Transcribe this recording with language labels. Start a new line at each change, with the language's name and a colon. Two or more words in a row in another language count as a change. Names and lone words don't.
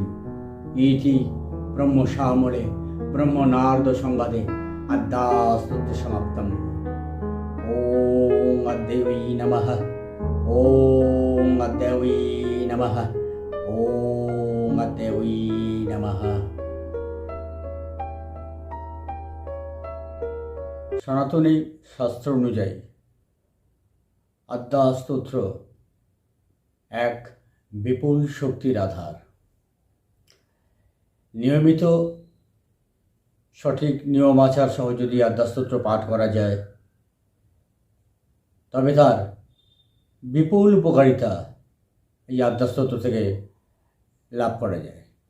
Sanskrit: इति ब्रह्मशामळे ब्रह्मनारद संवादे अद्दास्तोत्र समाप्तम्। ओम अद्वै नमः। ओम अद्वै नमः। ओम अद्वै नमः।
Bangla: সনাতনী শাস্ত্র অনুযায়ী আদ্যাস্তোত্র এক বিপুল শক্তির আধার। নিয়মিত সঠিক নিয়মাচার সহ যদি আদ্যাস্তোত্র পাঠ করা যায় তবে তার বিপুল উপকারিতা এই আদ্যাস্তোত্র থেকে লাভ করা যায়।